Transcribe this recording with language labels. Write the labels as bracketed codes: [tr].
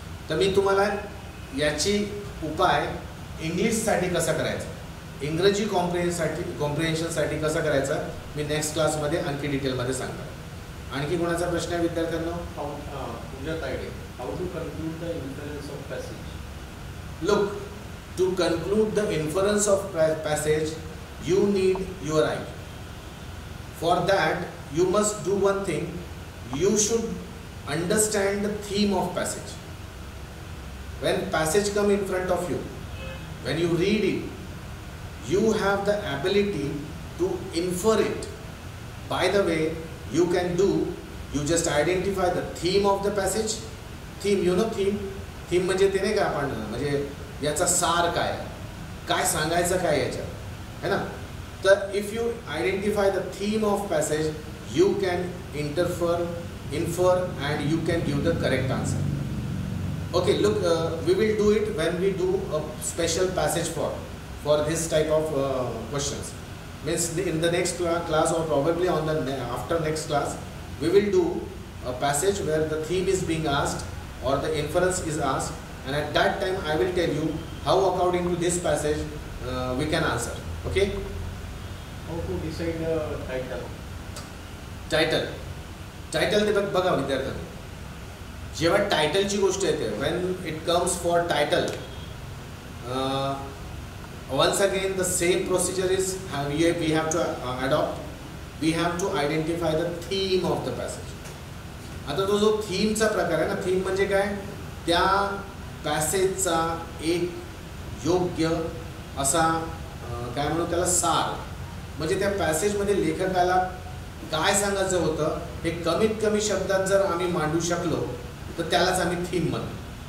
[mr] तर मी तुम्हाला याची उपाय इंग्लिशसाठी कसा करायचा, इंग्रजी कॉम्प्रिहेन्शनसाठी कसं करायचा मी नेक्स्ट क्लासमध्ये आणखी डिटेलमध्ये सांगणार. आणखी कोणाचा प्रश्न आहे विद्यार्थ्यांना? [en] तुझ्यात idea, how to conclude the inference of passage. Look, to conclude the inference of passage, you need your eye. For that, you must do one thing. You should understand the theme of passage. When passage come in front of you, when you read it, you have the ability to infer it. By the way, you can do, you just identify the theme of the passage. Theme, you know theme? [mr] Theme म्हणजे ते नाही का आपण, म्हणजे याचा सार काय सांगायचं काय याच्यात, है ना. [en] तर if you identify the theme of passage, you can interfere infer and you can give the correct answer. Okay, look, we will do it when we do a special passage for this type of questions. Means in the next class or probably on the after next class, we will do a passage where the theme is being asked or the inference is asked, and at that time I will tell you how according to this passage we can answer. Okay? How to decide the title? [mr] Title ते बघा विद्यार्थ्यांनो, जेव्हा टायटलची गोष्ट येते, [en] when it comes for title, once again the same procedure is we have to adopt. We have to identify the theme of the passage. [mr] आता तो जो थीमचा प्रकार आहे ना, थीम म्हणजे काय, त्या पॅसेजचा एक योग्य असा काय म्हणू त्याला सार, म्हणजे त्या पॅसेजमध्ये लेखकाला काय सांगायचं होतं हे कमीत कमी शब्दात जर आम्ही मांडू शकलो तर त्यालाच आम्ही थीम म्हणतो.